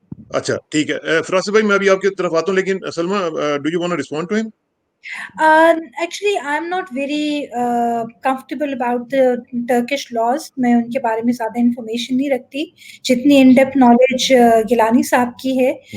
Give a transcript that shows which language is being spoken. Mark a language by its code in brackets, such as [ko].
[ur] اچھا ٹھیک ہے فراس بھائی، میں ابھی آپ کی طرف آتا ہوں، لیکن سلما [en] Do you want to respond to him? Actually, I'm not very comfortable about the Turkish laws. [ur] میں ان کے بارے میں زیادہ انفارمیشن نہیں رکھتی جتنی [en] in depth knowledge [ur] گیلانی صاحب کی ہے.